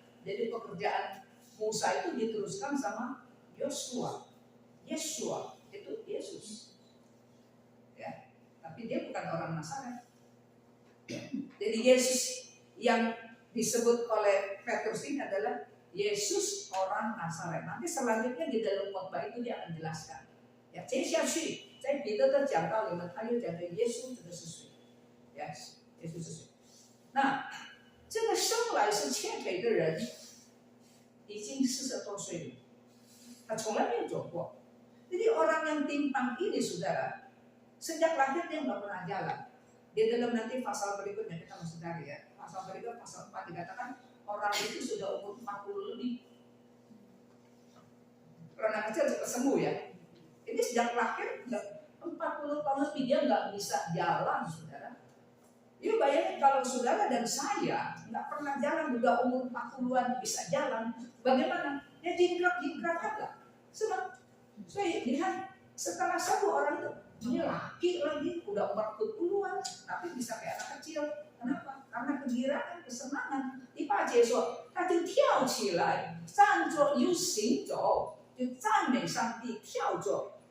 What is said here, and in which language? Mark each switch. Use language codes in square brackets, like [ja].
[id] Jadi pekerjaan Musa itu diteruskan sama Yosua. Yesua itu Yesus. Ya, tapi dia bukan orang Nazaret. Jadi Yesus yang disebut oleh Petrus ini adalah Yesus orang Nazaret. Nanti selanjutnya di dalam khotbah itu dia akan jelaskan. [zh] Ya, 接下去在彼得的讲道里面，他又讲的耶稣这个是谁？呀，耶稣是谁？那这个生来是欠腿的人，已经40多岁了，他从来没有走过。 [id] Jadi orang yang timpang ini, saudara, sejak lahir dia nggak pernah jalan. Di dalam nanti pasal berikutnya kita masih cari ya. Pasal berikut pasal 4 dikatakan orang itu sudah umur 40 lebih. Kalau anak kecil cepat sembuh ya. Ini sejak lahir 40 tahun lebih dia nggak bisa jalan, saudara. Yuk bayangin kalau saudara dan saya nggak pernah jalan, juga umur 40-an bisa jalan, bagaimana? Ya jingkrak aja. Sebab saya lihat setelah satu orang itu ini laki lagi udah 40-an tapi bisa kayak anak kecil. Kenapa? Karena kegiraan, kesenangan. [zh] Di Pak Yesus,他就跳起来，站着又行走，就赞美上帝，跳着。